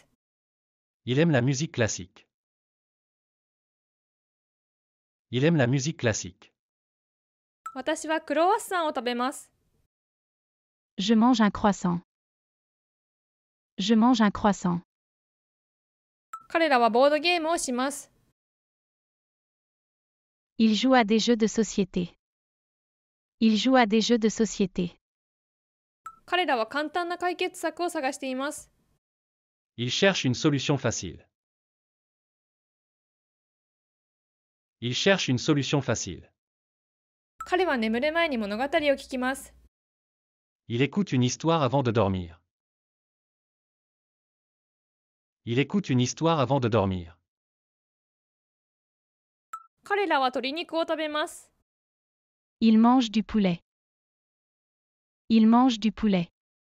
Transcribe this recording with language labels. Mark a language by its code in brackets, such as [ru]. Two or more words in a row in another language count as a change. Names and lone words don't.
[fr] Il aime la musique classique. Il aime la musique classique. [ja] 私はクロワッサンを食べます。 [fr] Je mange un croissant. Je mange un croissant. [ja] 彼らはボードゲームをします。 [fr] Il joue à des jeux de société. Il joue à des jeux de société. [ja] 彼らは簡単な解決策を探しています。 [fr] Il cherche une solution facile. Il cherche une solution facile. [ja] 彼は眠る前に物語を聞きます。 [fr] Il écoute une histoire avant de dormir. Il écoute une histoire avant de dormir. [ja] 彼らは鶏肉を食べます。 [fr] Il mange du poulet. Il mange du poulet.